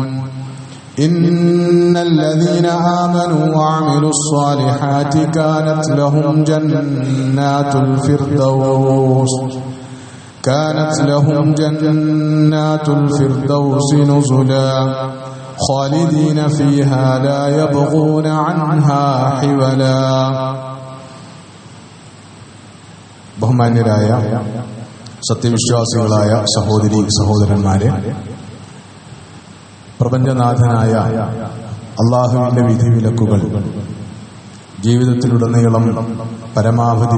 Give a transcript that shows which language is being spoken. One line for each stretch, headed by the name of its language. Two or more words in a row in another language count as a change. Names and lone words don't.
Arabic: إن الذين آمنوا وعملوا الصالحات كانت لهم جنات الفردوس نزلا، خالدين فيها لا يبغون عنها حولا.
Malayalam: ബഹുമാന്യരായ സത്യവിശ്വാസികളായ സഹോദരി സഹോദരന്മാരെ, പ്രപഞ്ചനാഥനായ അള്ളാഹുവിന്റെ വിധിവിലക്കുകൾ ജീവിതത്തിലുടനീളം പരമാവധി